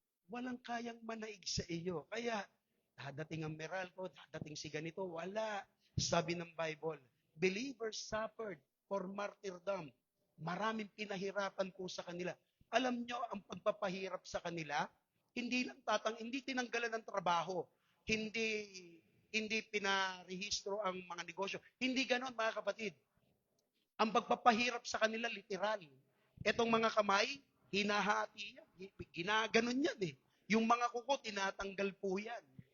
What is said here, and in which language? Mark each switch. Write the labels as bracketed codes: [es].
[tl] Walang kayang manaig sa iyo. Kaya, dadating ang Meralco, dadating si ganito, wala. [en] Sabi ng Bible, believers suffered for martyrdom. [tl] Maraming pinahirapan po sa kanila. Alam nyo, ang pagpapahirap sa kanila, hindi tinanggalan ng trabaho, hindi pinarehistro ang mga negosyo. Hindi ganon, mga kapatid. Ang pagpapahirap sa kanila, literal. Etong mga kamay, hinahati yan. Ginaganon yan eh. Yung mga kuko, tinatanggal po yan.